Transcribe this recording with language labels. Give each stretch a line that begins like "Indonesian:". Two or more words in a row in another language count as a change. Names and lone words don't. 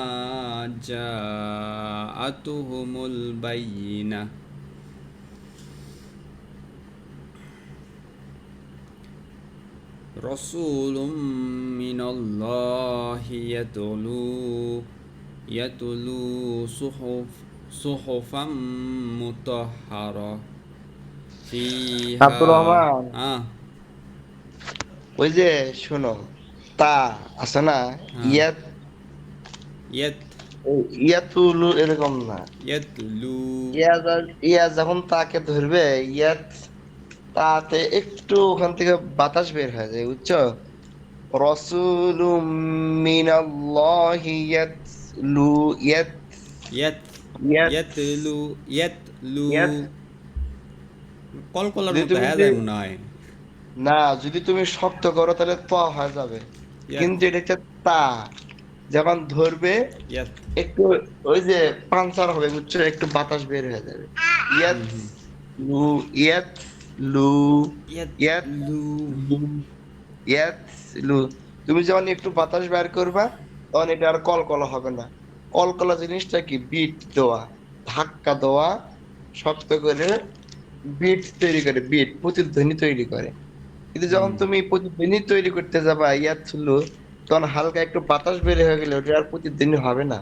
Arabic: جاءتهم البينة رسول من الله يتلو صحفا مطهرة فيها
Bangla: আব্দুর রহমান, ওই যে শোনো, তা আছে না, হ্যাঁ।
Arabic: ইয়াত يت
Bangla: ইয়াতুলু এরকম না।
Arabic: يتلو
Bangla: ইয়া যখন তাকে ধরবে, ইয়াত তাতে একটু ওখান থেকে বাতাস বের হয়ে যায়, বুঝছো?
Arabic: رسول من الله يتلو يت يت ইয়াত يتلو ইয়াত
Bangla: কলকলার যদি মতো তুমি হ্যাঁ যে- যায় মনে হয় না, যদি তুমি শক্ত করো তাহলে ত হয়ে যাবে,
Arabic: ইয়াত
Bangla: কিন্তু এটা হচ্ছে তা। যখন ধরবে
Arabic: ইয়াত
Bangla: একটু ওই যে পাঞ্চার হবে, বুঝছো, একটু বাতাস বের হয়ে যাবে।
Arabic: يت لو يت لو يت يتلو لو يت لو.
Bangla: তুমি যখন একটু বাতাস বের করবা তখন এটা আর কলকলা হবে না। কলকলা জিনিসটা কি? বিট দেওয়া, ধাক্কা দেওয়া, শক্ত করে বিট তৈরি করে, বিট প্রতিধ্বনি তৈরি করে। কিন্তু যখন তুমি প্রতিধ্বনি তৈরি করতে যাবা
Arabic: يت لو,
Bangla: তখন হালকা একটু বাতাস বের হয়ে গেলে ওটা আর প্রতিদিন হবে না।